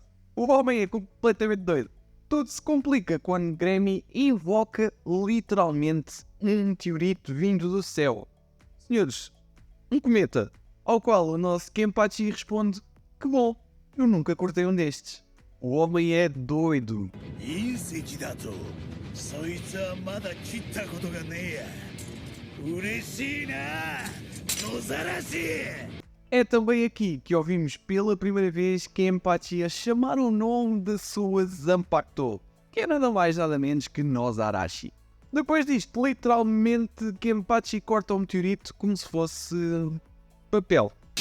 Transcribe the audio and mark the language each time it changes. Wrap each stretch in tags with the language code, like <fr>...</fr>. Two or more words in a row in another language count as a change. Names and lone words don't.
<pt>O homem é completamente doido. Tudo se complica quando Gremmy invoca literalmente um meteorito vindo do céu. Senhores, um cometa, ao qual o nosso Kenpachi responde: que bom, eu nunca cortei um destes. O homem é doido.</pt> <ja>隕石だとそいつはまだ切ったことがねえや嬉しいな野ざらし</ja> <pt>É também aqui que ouvimos pela primeira vez Kenpachi a chamar o nome da sua Zanpakuto, que é nada mais nada menos que Nozarashi. Depois disto, literalmente Kenpachi corta o meteorito como se fosse papel.</pt>